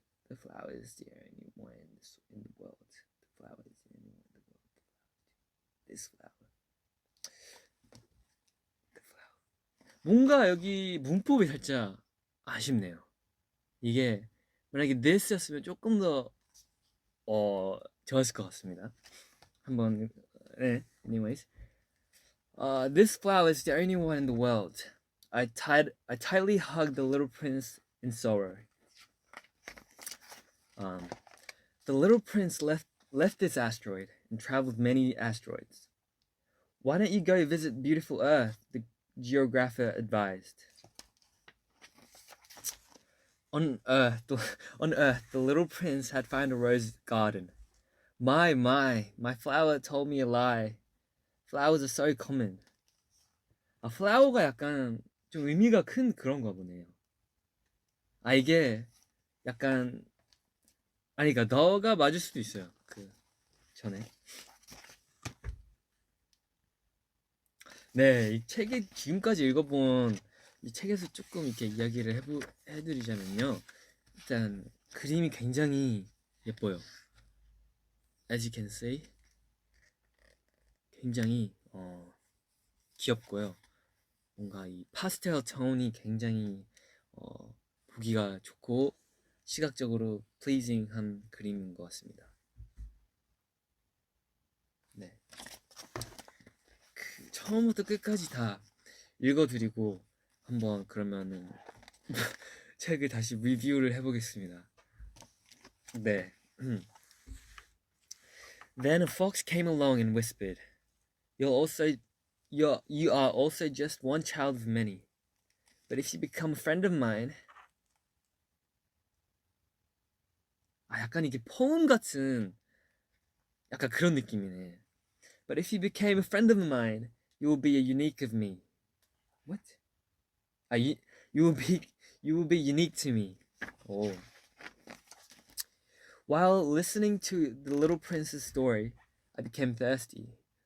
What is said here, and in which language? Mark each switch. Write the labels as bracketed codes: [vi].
[en] The flower is the only one in the world. The flower is the only one in the world. This flower. The flower. [ko] 뭔가 여기 문법이 살짝 아쉽네요. 이게 만약에 this였으면 조금 더 좋았을 것 같습니다. 한번 네. [en] Anyways, this flower is the only one in the world. I tightly hugged the little prince in sorrow. The little prince left this asteroid and traveled many asteroids. Why don't you go visit beautiful Earth? The geographer advised. On Earth, the little prince had found a rose garden. My flower told me a lie. Flowers are so common. [ko] flower가 약간 좀 의미가 큰 그런가 보네요. 아 이게 약간 아니 그러니까 너가 맞을 수도 있어요. 그 전에 네, 이 책이 지금까지 읽어본 이 책에서 조금 이렇게 이야기를 해드리자면요. 일단 그림이 굉장히 예뻐요. [en] As you can see, [ko] 굉장히 귀엽고요. 뭔가 이 파스텔 톤이 굉장히 보기가 좋고 시각적으로 플리징한 그림인 것 같습니다. 네, 그 처음부터 끝까지 다 읽어드리고 한번 그러면은 책을 다시 리뷰를 해보겠습니다. 네. [en] Then a fox came along and whispered, You are also just one child of many. But if you become a friend of mine." [ko] 아, 약간 이게 포엠 같은 약간 그런 느낌이네. [en] "But if you became a friend of mine, you will be a unique of me." What? 아, you will be you will be unique to me. [ko] 오. [en] While listening to the little prince's story, I became thirsty.